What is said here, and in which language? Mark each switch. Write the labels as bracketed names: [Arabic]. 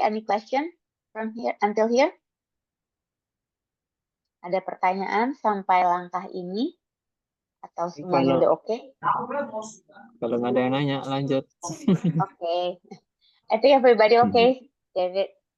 [English] Any question from here until here? [Indonesian] Ada pertanyaan sampai langkah ini? Atau semuanya udah oke? Kalau nggak ada yang nanya, lanjut. Oke. [English] I think everybody okay, David.